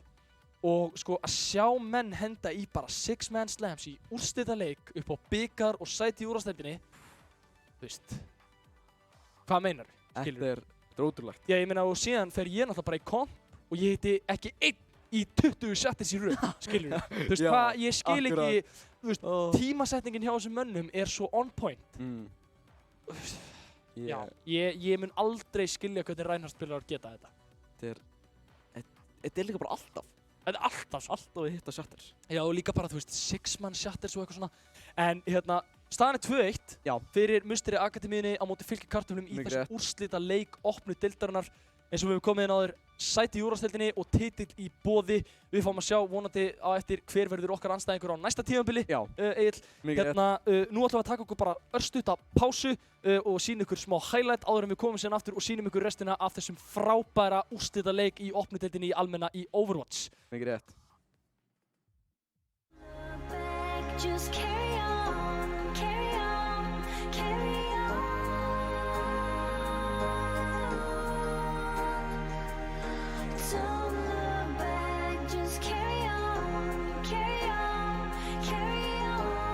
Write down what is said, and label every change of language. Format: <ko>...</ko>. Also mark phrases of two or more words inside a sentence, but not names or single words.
<is>Og sko að sjá menn henda í bara</is> <en>6-man slams</en> <is>í úrslitaleik upp á bikar og sæti í úrvalsdeildinni, þú veist, hvað meinar við? Þetta er ótrúlegt. Já, ég meina og síðan fer ég náttúrulega bara í komp og ég hitti ekki einn í 20 shatters í röð, skilur við. Þú veist hvað, ég skil ekki, þú veist, tímasetningin hjá þessum mönnum er svo</is> <en>on point.</en> <is>Já, ég mun aldrei skilja hvernig Reinhardt-spilarar geta þetta. Þetta er líka bara alltaf. Þetta er alltaf að hitta shatters. Já, og líka bara, þú veist,</is> <en>6-man shatters</en> <is>og eitthvað svona. En hérna, staðan er 2-1 fyrir Musteri Akademíunni á móti Fylki Kartöflum í þessum úrslita leik opnu deildarinnar. Eins og við höfum komið inn áður, sæti í úrvalsdeildinni og titill í boði. Við fáum að sjá vonandi á eftir hver verður okkar andstæðingur á næsta tímabili. Egill, hérna, nú ætlum við að taka okkur bara örstutta pásu og sýna ykkur smá highlight áður en við komum síðan aftur og sýnum ykkur restina af þessum frábæra úrslita leik í opnu deildinni í almenna í Overwatch. Mikið rétt.</is> <en>Just carry on, carry on, carry on. Don't look back, just carry on, carry on, carry on.</en>